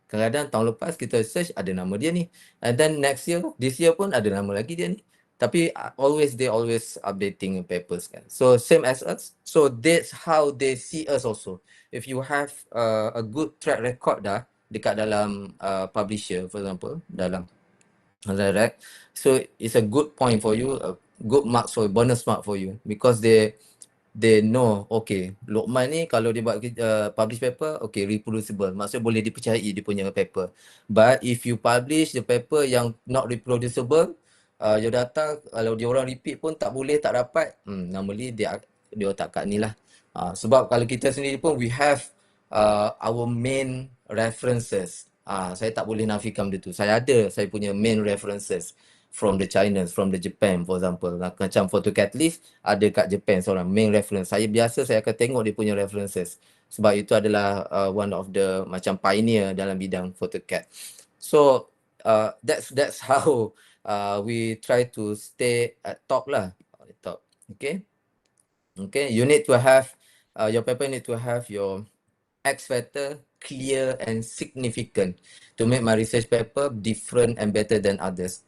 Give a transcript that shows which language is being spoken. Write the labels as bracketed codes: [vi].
[ms] Kadang-kadang tahun lepas kita search ada nama dia ni, [en] and then this year [ms] pun ada nama lagi dia ni. Tapi [en] they always updating papers kan. So same as us. So that's how they see us also. If you have a good track record [ms] dah dekat dalam [en] publisher, for example, dalam direct, so it's a good point for you, a good marks for bonus mark for you, because they know, okay, [ms] Lokman ni kalau dia buat publish paper, [en] okay, reproducible, [ms] maksudnya boleh dipercayai dia punya paper. [en] But if you publish the paper [ms] yang [en] not reproducible, your data, [ms] kalau dia orang repeat pun tak boleh, tak dapat, normally dia tak kat ni lah. Sebab kalau kita sendiri pun, [en] we have our main references. [ms] Saya tak boleh nafikan benda tu. Saya punya [en] main references from the China, from the Japan, for example. [ms] Macam photo catalyst, ada kat Japan seorang main reference. Saya akan tengok dia punya references. Sebab itu adalah [en] one of the [ms] macam pioneer dalam bidang photocat. [en] So that's how we try to stay at top lah. Okay. You need to have your paper need to have your X factor clear and significant to make my research paper different and better than others.